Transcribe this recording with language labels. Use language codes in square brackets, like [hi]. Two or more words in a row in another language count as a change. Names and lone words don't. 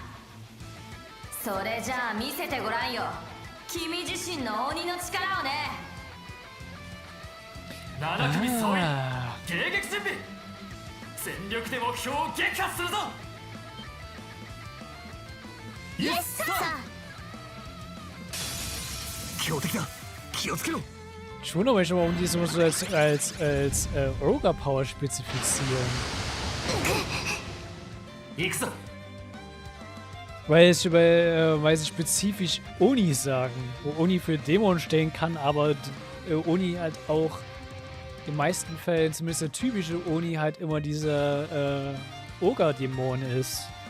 [ja] それじゃあ見せてごらんよ、君自身の鬼の力をね。 7組総員迎撃準備。全力で目標を撃破するぞ。 [en] Yes sir. [ja] 強敵だ、気をつけろ。 [de] Ich wundere mich immer, warum die so als [en] Ogre Power [de] spezifizieren. [ja] 行くぞ。 [de] Weil sie spezifisch Oni sagen. Wo Oni für Dämon stehen kann, aber Oni halt auch in den meisten Fällen, zumindest der typische Oni, halt immer dieser Ogre-Dämon ist.